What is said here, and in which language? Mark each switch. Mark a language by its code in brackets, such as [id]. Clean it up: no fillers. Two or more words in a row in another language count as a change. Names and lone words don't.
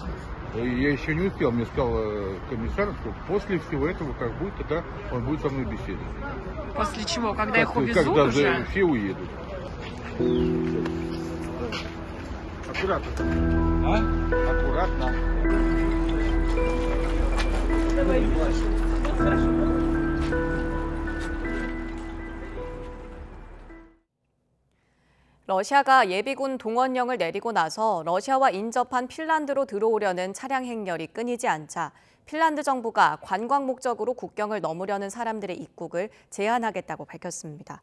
[ru] Я еще не успел, мне сказал комиссар, что после всего этого, как будет, тогда он будет со мной беседовать. После чего? Когда их увезут когда уже? Все уедут. Аккуратно. А? Аккуратно. [ko] 러시아가 예비군 동원령을 내리고 나서 러시아와 인접한 핀란드로 들어오려는 차량 행렬이 끊이지 않자 핀란드 정부가 관광 목적으로 국경을 넘으려는 사람들의 입국을 제한하겠다고 밝혔습니다.